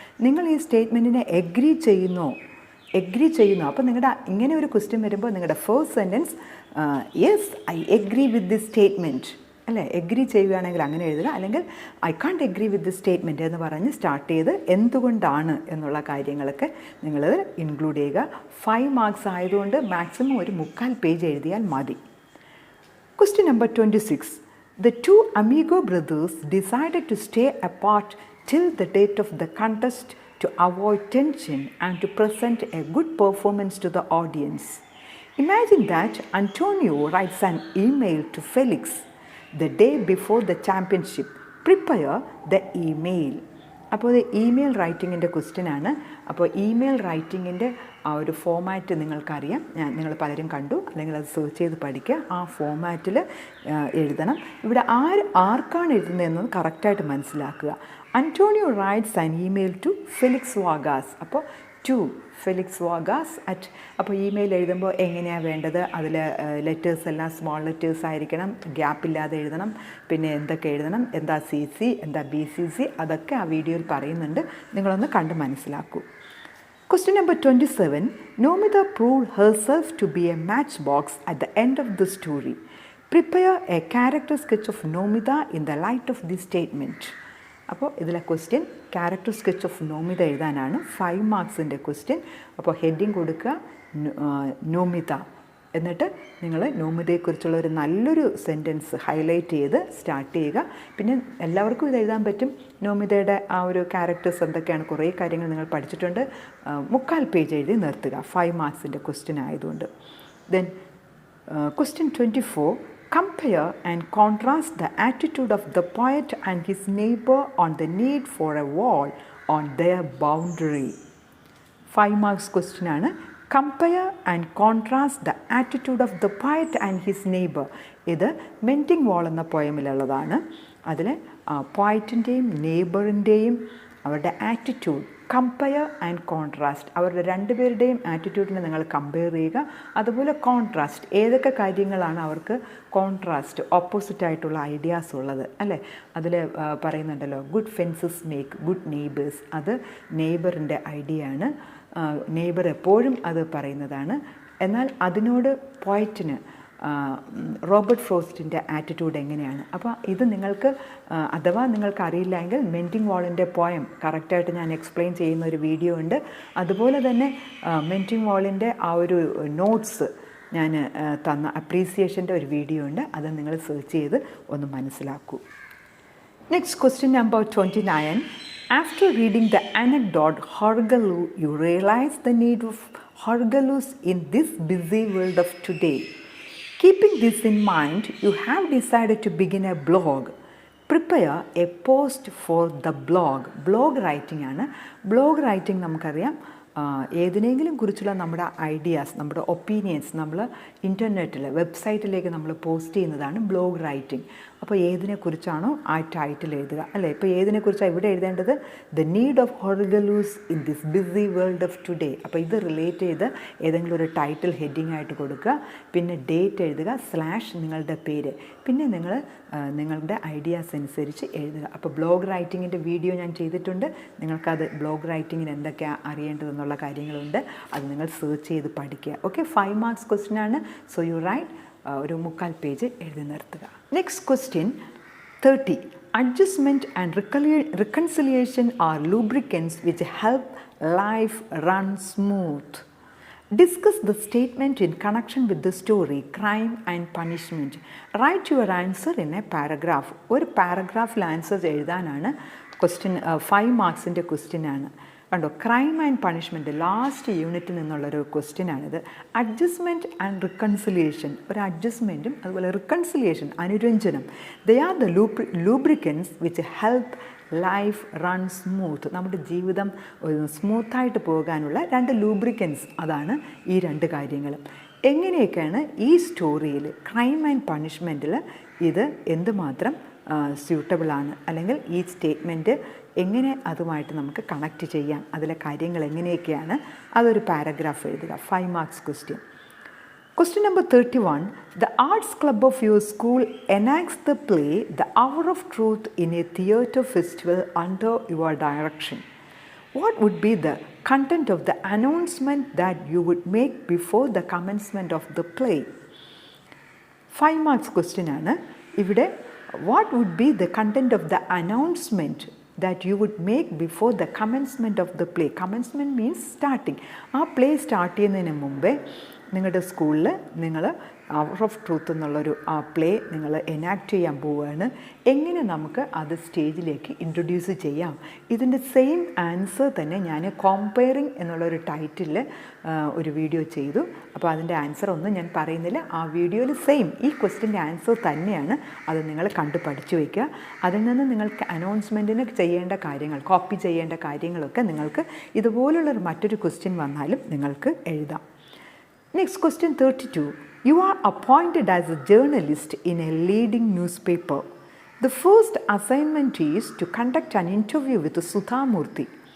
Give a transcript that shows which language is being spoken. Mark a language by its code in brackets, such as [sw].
[ml] നിങ്ങൾ ഈ സ്റ്റേറ്റ്മെൻറ്റിനെ എഗ്രി ചെയ്യുന്നു. അപ്പോൾ നിങ്ങളുടെ ഇങ്ങനെ ഒരു ക്വസ്റ്റ്യൻ വരുമ്പോൾ നിങ്ങളുടെ first sentence [en] yes I agree with this statement [ml] അല്ലേ. എഗ്രി ചെയ്യുകയാണെങ്കിൽ അങ്ങനെ എഴുതുക, അല്ലെങ്കിൽ [en] I can't agree with this statement [ml] എന്ന് പറഞ്ഞ് സ്റ്റാർട്ട് ചെയ്ത് എന്തുകൊണ്ടാണ് എന്നുള്ള കാര്യങ്ങളൊക്കെ നിങ്ങൾ ഇൻക്ലൂഡ് ചെയ്യുക. 5 മാർക്സ് ആയതുകൊണ്ട് മാക്സിമം ഒരു 3/4 പേജ് എഴുതിയാൽ മതി. [en] Question number 26. The two amigo brothers decided to stay apart till the date of the contest to avoid tension and to present a good performance to the audience. Imagine that Antonio writes an email to Felix the day before the championship. Prepare the email. [ml] അപ്പോൾ ഇത് email റൈറ്റിങ്ങിൻ്റെ question ആണ്. അപ്പോൾ email റൈറ്റിങ്ങിൻ്റെ ആ ഒരു format നിങ്ങൾക്കറിയാം, നിങ്ങൾ പലരും കണ്ടു, അല്ലെങ്കിൽ അത് സെർച്ച് ചെയ്ത് പഠിക്കുക. ആ ഫോമാറ്റിൽ എഴുതണം. ഇവിടെ ആർക്കാണ് എഴുതുന്നതെന്നത് കറക്റ്റായിട്ട് മനസ്സിലാക്കുക. [en] Antonio writes an email to Felix Vargas. അപ്പോൾ to Felix Vargas at. [ml] അപ്പോൾ ഇമെയിൽ എഴുതുമ്പോൾ എങ്ങനെയാണ് വേണ്ടത്? അതിൽ ലെറ്റേഴ്സ് എല്ലാം സ്മോൾ ലെറ്റേഴ്സ് ആയിരിക്കണം, ഗ്യാപ്പില്ലാതെ എഴുതണം. പിന്നെ എന്തൊക്കെ എഴുതണം, എന്താ CC, എന്താ BCC, അതൊക്കെ ആ വീഡിയോയിൽ പറയുന്നുണ്ട്. നിങ്ങളൊന്ന് കണ്ട് മനസ്സിലാക്കൂ. [en] Question number 27. Nomita proved herself to be a matchbox at the end of the story. Prepare a character sketch of Nomita in the light of this statement. [ml] അപ്പോൾ ഇതിലെ question character sketch of Nomita എഴുതാനാണ്. 5 മാർക്സിൻ്റെ question. അപ്പോൾ heading കൊടുക്കുക നോമിത, എന്നിട്ട് നിങ്ങൾ നോമിതയെക്കുറിച്ചുള്ള ഒരു നല്ലൊരു sentence highlight ചെയ്ത് സ്റ്റാർട്ട് ചെയ്യുക. പിന്നെ എല്ലാവർക്കും ഇത് എഴുതാൻ പറ്റും. നോമിതയുടെ ആ ഒരു ക്യാരക്ടേഴ്സ് എന്തൊക്കെയാണ്, കുറേ കാര്യങ്ങൾ നിങ്ങൾ പഠിച്ചിട്ടുണ്ട്. 3/4 പേജ് എഴുതി നിർത്തുക. 5 മാർക്സിൻ്റെ ക്വസ്റ്റ്യൻ ആയതുകൊണ്ട്. [en] Then question 24. Compare and contrast the attitude of the poet and his neighbor on the need for a wall on their boundary. 5 marks question ആണ്. Compare and contrast the attitude of the poet and his neighbor. [ml] ഇത് മെൻറ്റിംഗ് വാൾ എന്ന പോയമിലുള്ളതാണ്. അതിൽ പോയറ്റിൻ്റെയും നെയ്ബറിൻ്റെയും അവരുടെ attitude compare and contrast, അവരുടെ രണ്ടുപേരുടെയും ആറ്റിറ്റ്യൂഡിനെ നിങ്ങൾ compare ചെയ്യുക. അതുപോലെ കോൺട്രാസ്റ്റ്, ഏതൊക്കെ കാര്യങ്ങളാണ് അവർക്ക് കോൺട്രാസ്റ്റ് ഓപ്പോസിറ്റായിട്ടുള്ള ഐഡിയാസ് ഉള്ളത് അല്ലേ. അതിൽ പറയുന്നുണ്ടല്ലോ [en] good fences make good neighbours, [ml] അത് നെയ്ബറിൻ്റെ ഐഡിയ ആണ്. നെയ്ബർ എപ്പോഴും അത് പറയുന്നതാണ്. എന്നാൽ അതിനോട് പോയറ്റിന് റോബർട്ട് ഫ്രോസ്റ്റിൻ്റെ ആറ്റിറ്റ്യൂഡ് എങ്ങനെയാണ്. അപ്പോൾ ഇത് നിങ്ങൾക്ക് അഥവാ നിങ്ങൾക്ക് അറിയില്ലെങ്കിൽ മെൻറ്റിംഗ് വാളിൻ്റെ പോയം കറക്റ്റായിട്ട് ഞാൻ എക്സ്പ്ലെയിൻ ചെയ്യുന്ന ഒരു വീഡിയോ ഉണ്ട്. അതുപോലെ തന്നെ മെൻറ്റിംഗ് വാളിൻ്റെ ആ ഒരു നോട്ട്സ് ഞാൻ തന്ന അപ്രീസിയേഷൻ്റെ ഒരു വീഡിയോ ഉണ്ട്. അത് നിങ്ങൾ സെർച്ച് ചെയ്ത് ഒന്ന് മനസ്സിലാക്കൂ. [en] Next question number 29. After reading the anecdote Horgaloo, you realize the need of Horgaloos in this busy world of today. Keeping this in mind, you have decided to begin a blog. Prepare a post for the blog. Blog writing ആണ്. [ml] Blog writing നമുക്കറിയാം, ഏതിനെങ്കിലും കുറിച്ചുള്ള നമ്മുടെ ideas, നമ്മുടെ opinions നമ്മൾ ഇൻ്റർനെറ്റിൽ വെബ്സൈറ്റിലേക്ക് നമ്മൾ post ചെയ്യുന്നതാണ് ബ്ലോഗ് റൈറ്റിംഗ്. അപ്പോൾ ഏതിനെക്കുറിച്ചാണോ ആ ടൈറ്റിൽ എഴുതുക അല്ലേ. ഇപ്പോൾ ഏതിനെക്കുറിച്ചാണ് ഇവിടെ എഴുതേണ്ടത്? [en] The need of horgaloos in this busy world of today. [ml] അപ്പോൾ ഇത് റിലേറ്റ് ചെയ്ത് ഏതെങ്കിലും ഒരു ടൈറ്റിൽ ഹെഡിങ് ആയിട്ട് കൊടുക്കുക. പിന്നെ ഡേറ്റ് എഴുതുക, / നിങ്ങളുടെ പേര്, പിന്നെ നിങ്ങളുടെ ഐഡിയാസ് അനുസരിച്ച് എഴുതുക. അപ്പോൾ ബ്ലോഗ് റൈറ്റിങ്ങിൻ്റെ വീഡിയോ ഞാൻ ചെയ്തിട്ടുണ്ട്. നിങ്ങൾക്കത് ബ്ലോഗ് റൈറ്റിങ്ങിന് എന്തൊക്കെയാണ് അറിയേണ്ടതെന്നുള്ള കാര്യങ്ങളുണ്ട്. അത് നിങ്ങൾ സെർച്ച് ചെയ്ത് പഠിക്കുക. ഓക്കെ, 5 മാർക്സ് ക്വസ്റ്റ്യൻ ആണ്. [en] so you write [ml] ഒരു 3/4 പേജ് എഴുതി നിർത്തുക. [en] Next question 30. Adjustment and reconciliation are lubricants which help life run smooth. Discuss the statement in connection with the story, crime and punishment. Write your answer in a paragraph. [ml] ഒരു പാരഗ്രാഫിൽ answer എഴുതാനാണ് question. 5 മാർക്സിൻ്റെ question ആണ്. കണ്ടോ, crime and punishment last യൂണിറ്റിൽ നിന്നുള്ളൊരു ക്വസ്റ്റ്യനാണിത്. Adjustment and reconciliation, ഒരു അഡ്ജസ്റ്റ്മെൻറ്റും അതുപോലെ reconciliation, അനുരഞ്ജനം. [en] They are the lubricants which help life run smooth. [ml] നമ്മുടെ ജീവിതം സ്മൂത്തായിട്ട് പോകാനുള്ള 2 ലൂബ്രിക്കൻസ്, അതാണ് ഈ 2 കാര്യങ്ങളും. എങ്ങനെയൊക്കെയാണ് ഈ സ്റ്റോറിയിൽ ക്രൈം ആൻഡ് പണിഷ്മെൻറ്റിൽ ഇത് എന്തുമാത്രം സ്യൂട്ടബിളാണ്, അല്ലെങ്കിൽ ഈ സ്റ്റേറ്റ്മെൻറ്റ് എങ്ങനെ അതുമായിട്ട് നമുക്ക് കണക്റ്റ് ചെയ്യാം, അതിലെ കാര്യങ്ങൾ എങ്ങനെയൊക്കെയാണ്, അതൊരു പാരഗ്രാഫ് എഴുതുക. [en] 5 marks question. Question number 31. The arts club of your school enacts the play The Hour of Truth in a theatre festival under your direction. What would be the content of the announcement that you would make before the commencement of the play? 5 marks question ആണ്. ഇവിടെ what would be the content of the announcement that you would make before the commencement of the play? Commencement means starting. [ml] ആ play start ചെയ്യുന്നതിന് മുമ്പേ നിങ്ങളുടെ സ്കൂളിൽ നിങ്ങൾ hour of truth എന്നുള്ളൊരു ആ പ്ലേ നിങ്ങൾ എനാക്ട് ചെയ്യാൻ പോവുകയാണ്. എങ്ങനെ നമുക്ക് അത് സ്റ്റേജിലേക്ക് ഇൻട്രൊഡ്യൂസ് ചെയ്യാം? ഇതിൻ്റെ സെയിം ആൻസർ തന്നെ ഞാൻ കോമ്പയറിങ് എന്നുള്ളൊരു ടൈറ്റിലിൽ ഒരു വീഡിയോ ചെയ്തു. അപ്പോൾ അതിൻ്റെ ആൻസർ ഒന്നും ഞാൻ പറയുന്നില്ല. ആ വീഡിയോയിൽ സെയിം ഈ ക്വസ്റ്റ്യൻ്റെ ആൻസർ തന്നെയാണ്. അത് നിങ്ങൾ കണ്ടു പഠിച്ചു വയ്ക്കുക. അതിൽ നിന്ന് നിങ്ങൾക്ക് അനൗൺസ്മെൻറ്റിന് ചെയ്യേണ്ട കാര്യങ്ങൾ, കോപ്പി ചെയ്യേണ്ട കാര്യങ്ങളൊക്കെ നിങ്ങൾക്ക് ഇതുപോലുള്ളൊരു മറ്റൊരു ക്വസ്റ്റ്യൻ വന്നാലും നിങ്ങൾക്ക് എഴുതാം. [en] Next question 32. You are appointed as a journalist in a leading newspaper. The first assignment is to conduct an interview with Sudha Murthy.